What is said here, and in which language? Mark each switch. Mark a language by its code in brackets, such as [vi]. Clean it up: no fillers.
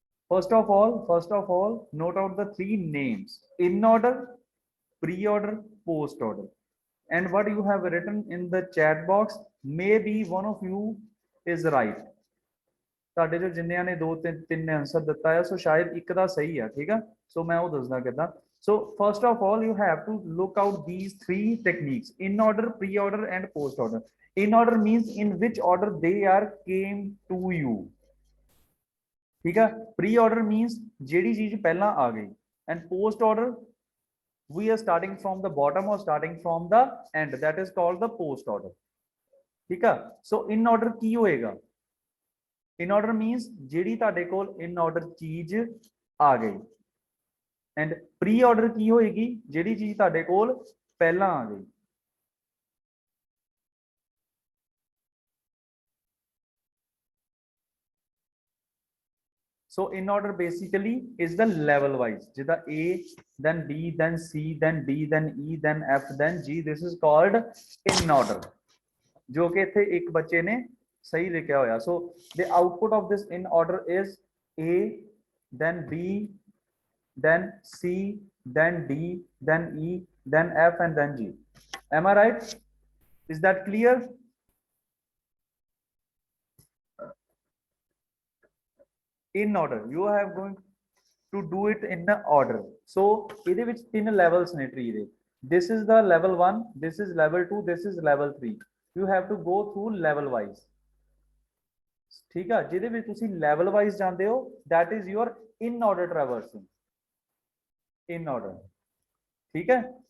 [en] First of all, note out the three names: in order, pre-order, post-order. And what you have written in the chat box, maybe one of you is right. [pa] ਤੁਹਾਡੇ ਜੋ ਜਿੰਨਿਆਂ ਨੇ ਦੋ ਤਿੰਨ answer ਦਿੱਤਾ ਹੈ ਸੋ ਸ਼ਾਇਦ ਇੱਕ ਦਾ ਸਹੀ ਹੈ. ਠੀਕ ਹੈ, ਸੋ ਮੈਂ ਉਹ ਦੱਸਦਾ ਕਿਦਾਂ. [en] So first of all, you have to look out these three techniques: in order, pre-order, and post-order. In order means in which order they are came to you. [hi] ठीक है. [en] Pre-order means [pa] ਜਿਹੜੀ ਚੀਜ਼ ਪਹਿਲਾਂ ਆ ਗਈ. [en] And post-order, we are starting from the bottom or starting from the end. That is called the post-order. [hi] ठीक है. [en] So in order [pa] ਕੀ ਹੋਏਗਾ? In order means ਜਿਹੜੀ ਤੁਹਾਡੇ ਕੋਲ in order ਚੀਜ਼ ਆ ਗਈ. [en] And pre-order [pa] ਕੀ ਹੋਏਗੀ? ਜਿਹੜੀ ਚੀਜ਼ ਤੁਹਾਡੇ ਕੋਲ ਪਹਿਲਾਂ ਆ ਗਈ. [en] So in order basically is the level wise. [pa] ਜਿੱਦਾਂ [en] A, then B, then C, then D, then E, then F, then G. This is called in order. [pa] ਜੋ ਕਿ ਇੱਥੇ ਇੱਕ ਬੱਚੇ ਨੇ [hi] सही लिखा होया. [en] So the output of this in order is A, then B, then C, then D, then E, then F, and then G. Am I right? Is that clear? In order, you have going to do it in the order. [pa] So ਇਹਦੇ ਵਿੱਚ ਤਿੰਨ levels ਨੇ tree ਦੇ. [en] This is the level 1, this is level 2, this is level 3. You have to go through level wise. [hi] ठीक है. [pa] ਜਿਹਦੇ ਵਿੱਚ ਤੁਸੀਂ level wise ਜਾਂਦੇ ਹੋ, [en] that is your in order traversing. In order. [hi] ठीक है.